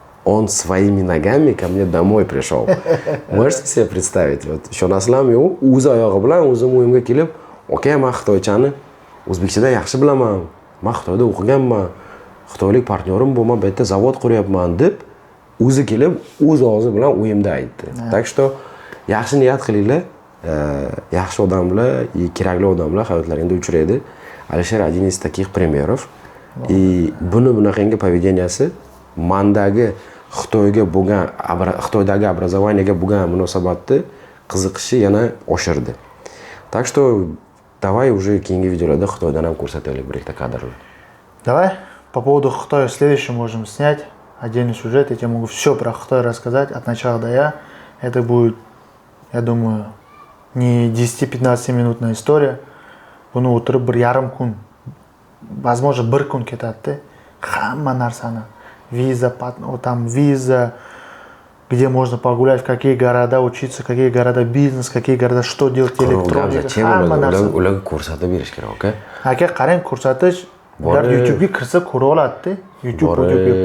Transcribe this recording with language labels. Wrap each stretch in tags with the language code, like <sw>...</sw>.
<ru>Он своими ногами ко мне домой пришел. Можете себе представить? Вот</ru> <uz>ishonasizlarmi yo'q? O'z oyog'i bilan o'zim uyimga kelib, "Aka, men xitoychani o'zbekchada yaxshi bilaman. Men Xitoyda o'qiganman. Xitoylik partnyorim bo'lman, bu yerda zavod quryapman" deb o'zi kelib, o'z og'zi bilan uyimda aytdi.</uz> <ru>Так что</ru> <uz>yaxshi niyat qilinglar. Yaxshi odamlar, kerakli odamlar hayotlaringizda uchraydi.</uz> <ru>Alisher один из таких примеров. И</ru> <uz>bunaqangi поведенияsi mandagi Xitoydagi образованиеga bo'lgan munosabatni qiziqishi yana oshirdi.</uz> <ru>Так что давай уже</ru> <uz>keyingi videolarda Xitoydan ham ko'rsataylik bir ikkita kadrlar.</uz> <ru>Давай по поводу Хитая следующий можем снять отдельный сюжет. Я тебе могу все про Хитай рассказать от начала до я. Это будет, я думаю, не 10-15 минутная история.</ru> <uz>Buni o'tirib bir yarim kun,</uz> <ru>возможно,</ru> <uz>bir kun ketadi. Hamma narsani</uz> <ru>виза, там виза, где можно погулять, в какие города учиться, какие города бизнес, какие города что делать, электроника,</ru> <uz>hamma narsa. Ularga ko'rsatib berish kerak, aka. Aka, qarang, ko'rsatish, ular YouTube'ga kirsa ko'ra oladi-da. YouTube.</uz>